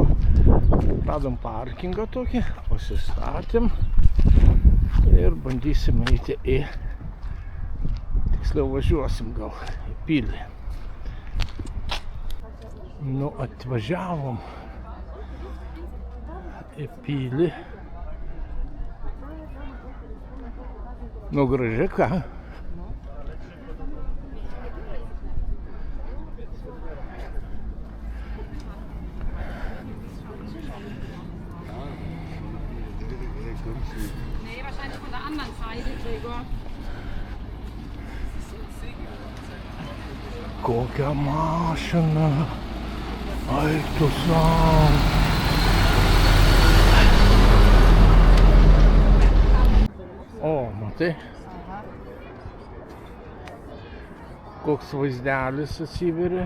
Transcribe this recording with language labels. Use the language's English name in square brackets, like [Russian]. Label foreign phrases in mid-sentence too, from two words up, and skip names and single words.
[Lithuanian] Radom parkingą tokį, pasistatėm ir bandysim eiti į, tiksliau važiuosim gal į pilį. Nu, atvažiavom į pilį. Nu, graži ką? [German] Nee, wahrscheinlich von der anderen Seite, Gregor. [Lithuanian] Kokia mašina. Ai, tu sau. O, matai? Koks vaizdelis atsiveria.